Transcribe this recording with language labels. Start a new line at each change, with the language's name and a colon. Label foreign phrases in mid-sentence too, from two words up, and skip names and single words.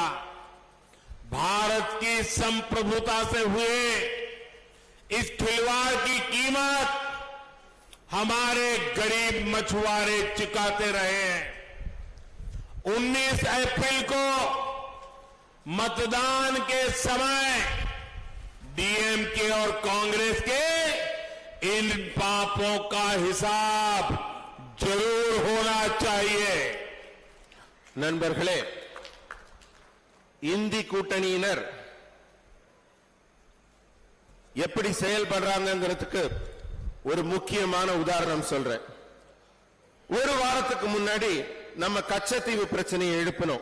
Hindi: भारत की संप्रभुता से हुए इस खिलवाड़ की कीमत हमारे गरीब मछुआरे चुकाते रहे हैं। 19 अप्रैल को मतदान के समय डीएमके और कांग्रेस के इन पापों का हिसाब जरूर होना चाहिए।
Tamil: நண்பர்களே, இந்தி கூட்டணியினர் எப்படி செயல்படுறாங்கிறதுக்கு ஒரு முக்கியமான உதாரணம் சொல்றேன். ஒரு வாரத்துக்கு முன்னாடி நம்ம கச்சத்தீவு பிரச்சனையை எழுப்பினோம்.